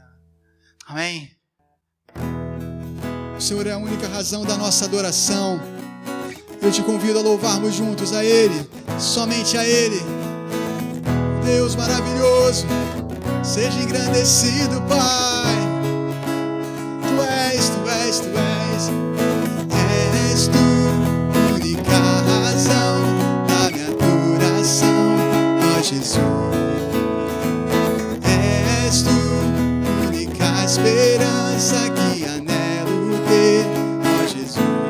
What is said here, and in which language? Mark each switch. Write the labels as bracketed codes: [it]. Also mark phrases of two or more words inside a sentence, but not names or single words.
[pt] Amém? O Senhor é a única razão da nossa adoração. Eu te convido a louvarmos juntos a Ele, somente a Ele. Deus maravilhoso, seja engrandecido, Pai. Tu és, Tu és, Tu és. És Tu, única razão da minha adoração, ó Jesus. És Tu, única esperança que anelo ter, ó Jesus.